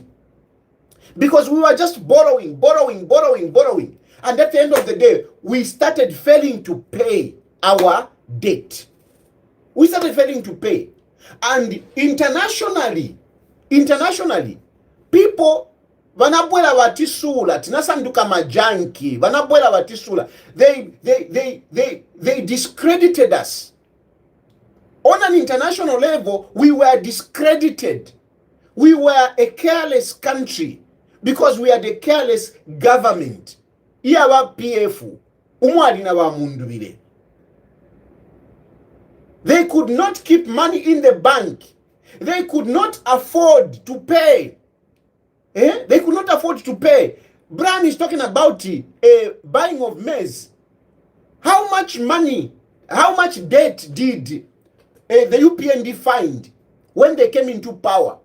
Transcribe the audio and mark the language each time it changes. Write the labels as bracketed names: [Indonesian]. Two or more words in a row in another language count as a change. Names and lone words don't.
[English] Because we were just borrowing. And at the end of the day, we started failing to pay our debt. We started failing to pay. And internationally, people, [Nyanja] vanabwela vatisula, tinasanduka majanki, vanabwela vatisula, [English] they discredited us. On an international level, we were discredited. We were a careless country because we had a careless government. [Bemba] Iyawa PF, umwali na wa Mundubile. [English] They could not keep money in the bank. They could not afford to pay. They could not afford to pay. Brian is talking about buying of maize. How much money, how much debt did the UPND find when they came into power?